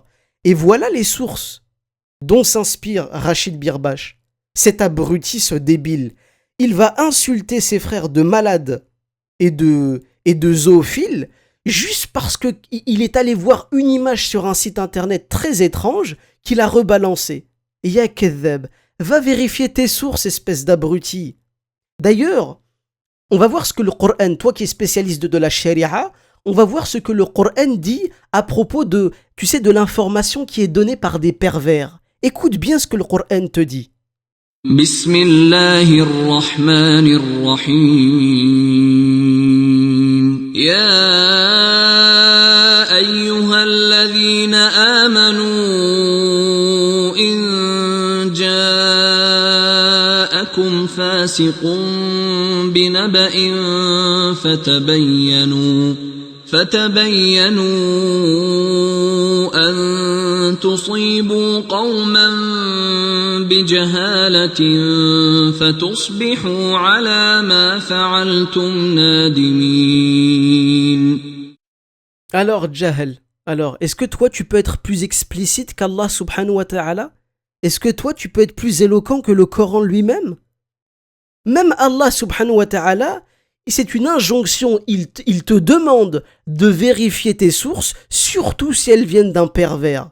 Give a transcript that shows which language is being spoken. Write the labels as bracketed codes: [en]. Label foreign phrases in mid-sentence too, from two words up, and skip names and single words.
[fr] Et voilà les sources dont s'inspire Rachid Birbash. Cet abruti, ce débile. Il va insulter ses frères de malades et de zoophiles juste parce qu'il est allé voir une image sur un site internet très étrange qu'il a rebalancé. [ar] يا كذاب, [fr] va vérifier tes sources, espèce d'abruti. D'ailleurs, on va voir ce que le Coran, toi qui es spécialiste de la charia, on va voir ce que le Coran dit à propos de l'information qui est donnée par des pervers. Écoute bien ce que le Coran te dit. [ar] بسم الله الرحمن الرحيم. يا أيها الذين آمنوا إن فاسق بنبأ فتبينوا أن تصيبوا قوما بجهالة فتصبحوا على ما فعلتم نادمين. [fr] Alors, Jahel, est-ce que toi tu peux être plus explicite qu'Allah [ar] سبحانه وتعالى? [fr] Est-ce que toi tu peux être plus éloquent que le Coran lui-même? Même Allah [ar] سبحانه وتعالى, [fr] c'est une injonction, il te demande de vérifier tes sources, surtout si elles viennent d'un pervers.